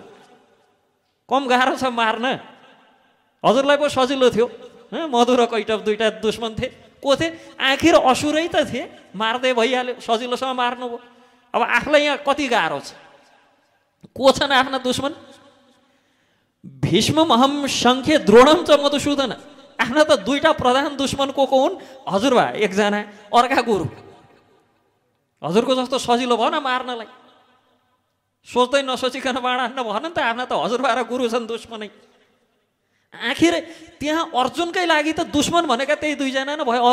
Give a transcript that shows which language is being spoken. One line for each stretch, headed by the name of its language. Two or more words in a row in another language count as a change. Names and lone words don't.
Nepali: कम गाह्रो छ मार्न, हजुरलाई पो सजिलो थियो। मधु र कैटभ 2टा दुश्मन थिए। को थिए? आखिर असुरै त थिए, मार्दै भइहाल्यो, सजिलोसँग मार्नुभयो। अब आफूलाई यहाँ कति गाह्रो छ? को छन् आफ्ना दुश्मन?
Sanskrit: भीष्ममहं शङ्खे द्रोणम च मधुसूदन।
Nepali: आफ्ना त 2टा प्रधान दुश्मन को हुन्? हजुरबा एकजना, अर्का गुरु। हजुरको जस्तो सजिलो भएन मार्नलाई, सोच्दै नसोचिकन बाण हान्न भएन नि त। आफ्ना त हजुरबा र गुरु छन् दुश्मनै। आखिर त्यहाँ अर्जुनकै लागि त दुश्मन भनेका त्यही 2जना नै भयो।